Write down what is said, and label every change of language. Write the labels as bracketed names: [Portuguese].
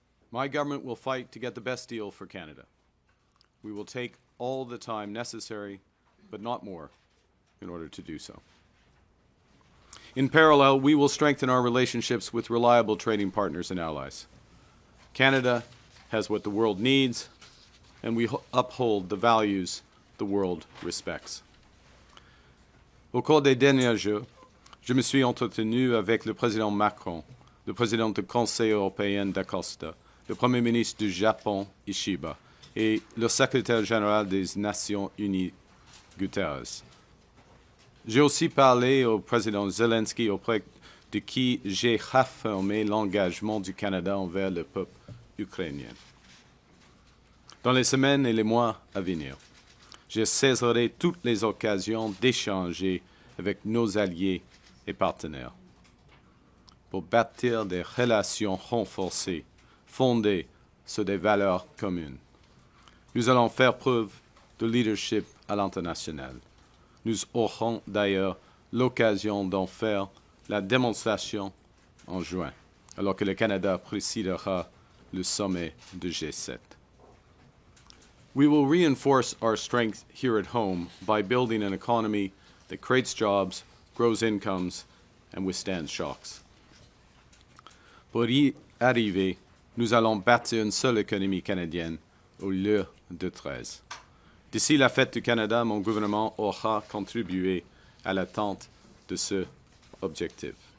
[English] My government will fight to get the best deal for Canada. We will take all the time necessary, but not more, in order to do so. In parallel, we will strengthen our relationships with reliable trading partners and allies. Canada has what the world needs, and we uphold the values the world respects. [French] Au cours des derniers jours, je me suis entretenu avec le président Macron, le président du Conseil européen d'Acosta, le Premier ministre du Japon, Ishiba, et le secrétaire général des Nations Unies, Guterres. J'ai aussi parlé au président Zelensky auprès de qui j'ai réaffirmé l'engagement du Canada envers le peuple ukrainien. Dans les semaines et les mois à venir, je saisirai toutes les occasions d'échanger avec nos alliés et partenaires. Pour bâtir des relations renforcées, fondées sur des valeurs communes. Nous allons faire preuve de leadership à l'international. Nous aurons d'ailleurs l'occasion d'en faire la démonstration en juin, alors que le Canada présidera le sommet du G7. [English] We will reinforce our strength here at home by building an economy that creates jobs, grows incomes, and withstands shocks. [French] Pour y arriver, nous allons bâtir une seule économie canadienne au lieu de 13. D'ici la fête du Canada, mon gouvernement aura contribué à l'atteinte de cet objectif.